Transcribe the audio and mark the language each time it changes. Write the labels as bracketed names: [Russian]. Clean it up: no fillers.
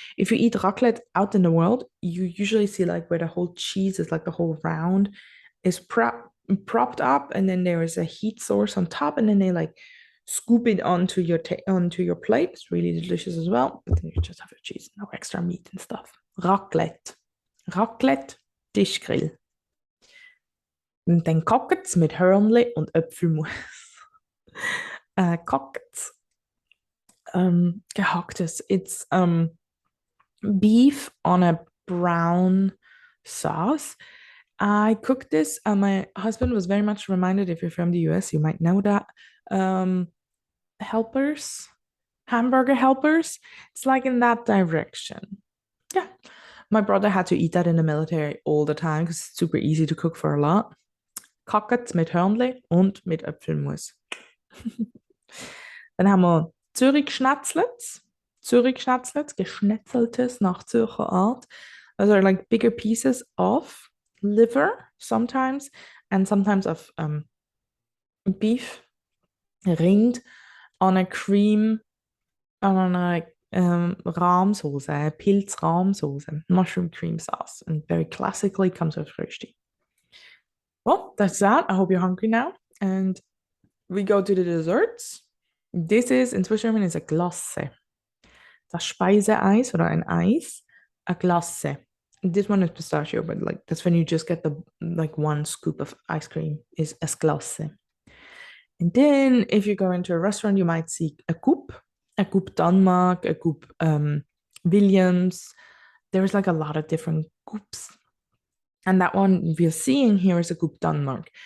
[English] If you eat raclette out in the world, you usually see like where the whole cheese is, like the whole round is propped up, and then there is a heat source on top, and then they like scoop it onto your plate. It's really delicious as well. But then you just have your cheese, no extra meat and stuff. [German] Raclette, Tischgrill. Und dann Cockets mit Hörnli und Apfelmus. Cockets. gehacktes. [English] It's beef on a brown sauce. I cooked this, and my husband was very much reminded, if you're from the US, you might know that. Um, Helpers, hamburger helpers. It's like in that direction. Yeah. My brother had to eat that in the military all the time because it's super easy to cook for a lot. [German] Cockets mit Hörnli und mit Apfelmus. Dann haben wir Zürich-Schnetzlets. Zürich-Schnetzlets, geschnetzeltes nach Zürcher Art. [English] Those are like bigger pieces of liver sometimes, and sometimes of beef, rind, on a cream, on a Rahmsoße, Pilz-Rahmsoße, mushroom cream sauce, and very classically comes with Rösti. Well, that's that. I hope you're hungry now. And we go to the desserts. This is, in Swiss German, is a Glace. [German] Das Speiseeis oder ein Eis, a Glace. [English] This one is pistachio, but like that's when you just get the like one scoop of ice cream is a Glace. And then if you go into a restaurant, you might see a Coupe Denmark, a Coupe Williams. There's like a lot of different coupes. And that one we're seeing here is a Coupe Denmark.